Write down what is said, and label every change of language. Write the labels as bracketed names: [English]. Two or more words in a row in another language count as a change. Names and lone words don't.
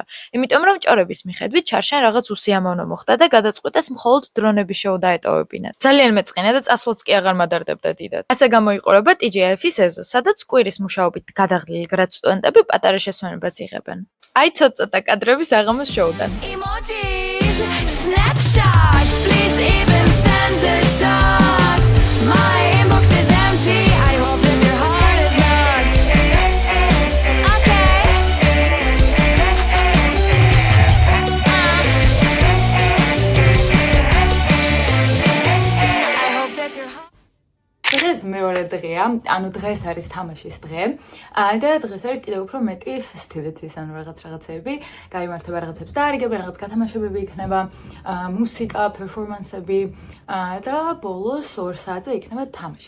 [Georgian] იმიტომ რომ ჭორების მიხედვით ჩარშან რაღაც უსიამოვნო მოხდა და გადაწყვიტეს მხოლოდ დრონების შოუ დაეტოვებინათ. ძალიან მეწყინა და წასვლაც კი აღარ მადარდებდა დიდად. ასე გამოიყურება TGIF-ის ეზო, სადაც კვირის მუშაობით გადაღლილი grad სტუდენტები პატარა შესვენებას იღებენ. აი ცოტა კადრები საღამოს შოუდან. [English] Emojis, snapshots, please even send a dot. My inbox is empty. I hope that your heart is not. Okay. I hope that your heart. [Georgian] დღეს მეორე დღეა, ანუ დღეს არის თამაშის დღე და დღეს არის კიდევ უფრო მეტი festivities, ანუ რაღაცეები, გაიმართება რაღაცებს დაარიგებენ, რაღაც გათამაშებები იქნება, მუსიკა, პერფორმანსები და ბოლოს 2 საათზე იქნება თამაში.